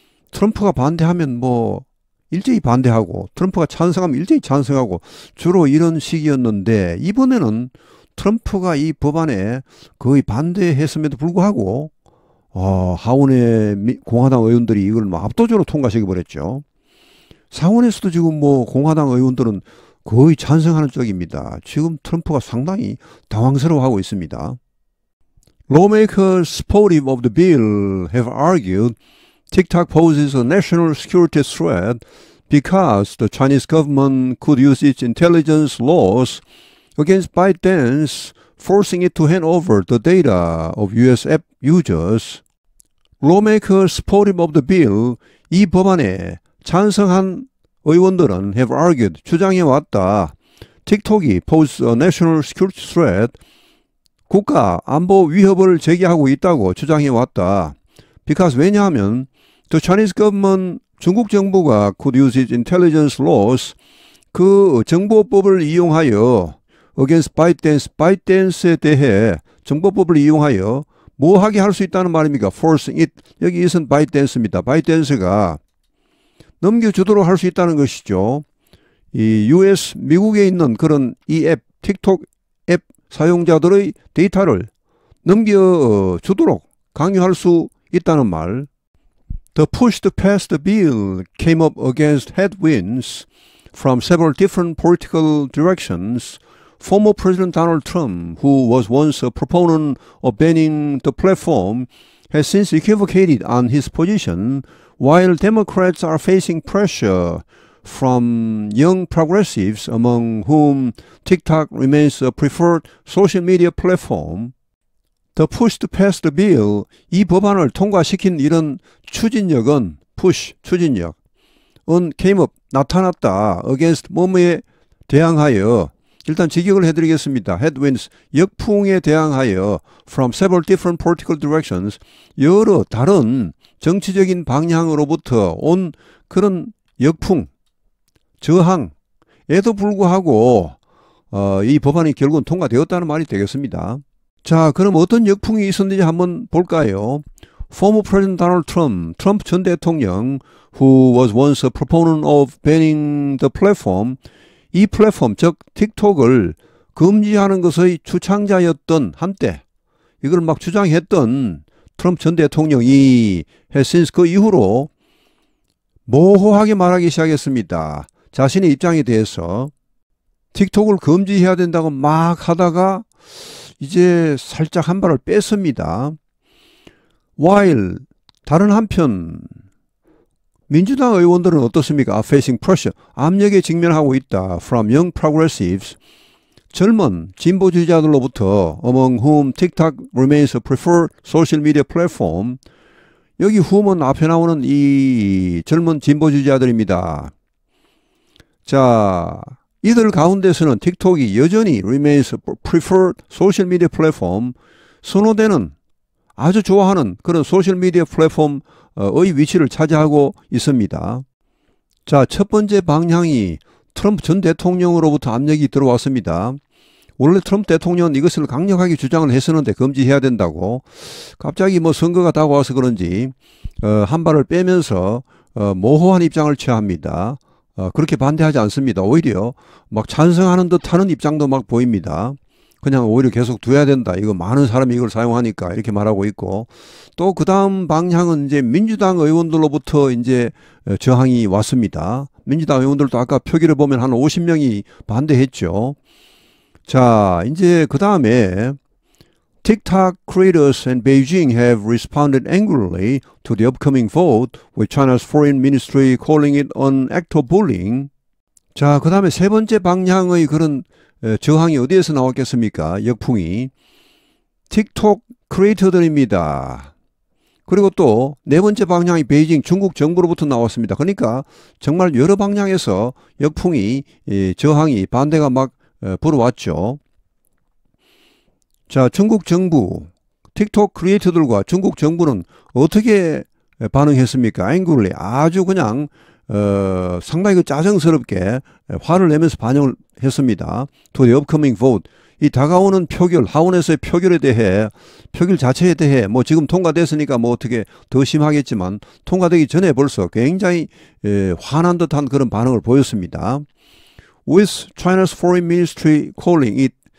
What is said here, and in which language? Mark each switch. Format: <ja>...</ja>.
<ko>트럼프가 반대하면 일제히 반대하고, 트럼프가 찬성하면 일제히 찬성하고, 주로 이런 식이었는데 이번에는 트럼프가 이 법안에 거의 반대했음에도 불구하고 하원의 공화당 의원들이 이걸 압도적으로 통과시켜버렸죠. 상원에서도 지금 공화당 의원들은 거의 찬성하는 쪽입니다. 지금 트럼프가 상당히 당황스러워하고 있습니다.</ko> <en>Lawmakers supportive of the bill have argued TikTok poses a national security threat because the Chinese government could use its intelligence laws against ByteDance, forcing it to hand over the data of US app users. Lawmakers supportive of the bill,</en> <ko>이 법안에 찬성한 의원들은</ko> <en>have argued,</en> <ko>주장해왔다. 틱톡이</ko> <en>pose a national security threat,</en> <ko>국가 안보 위협을 제기하고 있다고 주장해왔다.</ko> <en>Because</en> <ko>왜냐하면</ko> <en>the Chinese government,</en> <ko>중국 정부가</ko> <en>could use its intelligence laws,</en> <ko>그 정보법을 이용하여 against ByteDance에 대해 정보법을 이용하여 뭐 하게 할 수 있다는 말입니까?</ko> <en>forcing it.</en> <ko>여기 있은 ByteDance입니다. ByteDance가 넘겨주도록 할 수 있다는 것이죠. 이 US, 미국에 있는 그런 이 앱, 틱톡 앱 사용자들의 데이터를 넘겨주도록 강요할 수 있다는 말.</ko> <en>The push to pass the bill came up against headwinds from several different political directions. Former President Donald Trump, who was once a proponent of banning the platform, has since equivocated on his position, while Democrats are facing pressure from young progressives, among whom TikTok remains a preferred social media platform. The push to pass the bill,</en> <ko>이 법안을 통과시킨 이런 추진력은, 추진력은</ko> <en>came up,</en> <ko>나타났다. against 뭐뭐에 대항하여, 일단 직역을 해드리겠습니다. headwinds, 역풍에 대항하여</ko> <en>from several different political directions,</en> <ko>여러 다른 정치적인 방향으로부터 온 그런 역풍, 저항에도 불구하고 이 법안이 결국은 통과되었다는 말이 되겠습니다. 자, 그럼 어떤 역풍이 있었는지 한번 볼까요?</ko> <en>Former President Donald Trump,</en> <ko>트럼프 전 대통령,</ko> <en>who was once a proponent of banning the platform,</en> <ko>이 플랫폼, 즉 틱톡을 금지하는 것의 주창자였던 한때, 이걸 막 주장했던 트럼프 전 대통령이 since 그 이후로 모호하게 말하기 시작했습니다. 자신의 입장에 대해서 틱톡을 금지해야 된다고 막 하다가 이제 살짝 한 발을 뺐습니다. While 다른 한편 민주당 의원들은 어떻습니까?</ko> <en>Are facing pressure.</en> <ko>압력에 직면하고 있다.</ko> <en>From young progressives.</en> <ko>젊은 진보주의자들로부터</ko> <en>among whom TikTok remains a preferred social media platform.</en> <ko>여기 whom은 앞에 나오는 이 젊은 진보주의자들입니다. 자, 이들 가운데서는 틱톡이 여전히</ko> <en>remains a preferred social media platform.</en> <ko>선호되는 아주 좋아하는 그런 소셜미디어 플랫폼의 위치를 차지하고 있습니다. 자, 첫 번째 방향이 트럼프 전 대통령으로부터 압력이 들어왔습니다. 원래 트럼프 대통령은 이것을 강력하게 주장을 했었는데 금지해야 된다고. 갑자기 뭐 선거가 다가와서 그런지 한 발을 빼면서 모호한 입장을 취합니다. 그렇게 반대하지 않습니다. 오히려 막 찬성하는 듯하는 입장도 막 보입니다. 그냥 오히려 계속 둬야 된다. 이거 많은 사람이 이걸 사용하니까 이렇게 말하고 있고, 또 그 다음 방향은 이제 민주당 의원들로부터 이제 저항이 왔습니다. 민주당 의원들도 아까 표기를 보면 한 50명이 반대했죠. 자, 이제 그 다음에</ko> <en>TikTok creators in Beijing have responded angrily to the upcoming vote, with China's foreign ministry calling it an act of bullying.</en> <ko>자, 그 다음에 세 번째 방향의 그런 저항이 어디에서 나왔겠습니까? 역풍이 틱톡 크리에이터들입니다. 그리고 또 네 번째 방향이 베이징 중국 정부로부터 나왔습니다. 그러니까 정말 여러 방향에서 역풍이 저항이 반대가 막 불어왔죠. 자, 중국 정부 틱톡 크리에이터들과 중국 정부는 어떻게 반응했습니까? 앵글리 아주 그냥 상당히 그 짜증스럽게 화를 내면서 반영을 했습니다.</ko> <en>To the upcoming vote.</en> <ko>이 다가오는 표결, 하원에서의 표결에 대해, 표결 자체에 대해, 뭐 지금 통과됐으니까 뭐 어떻게 더 심하겠지만, 통과되기 전에 벌써 굉장히 화난 듯한 그런 반응을 보였습니다.</ko> <en>With China's foreign ministry calling it.</en>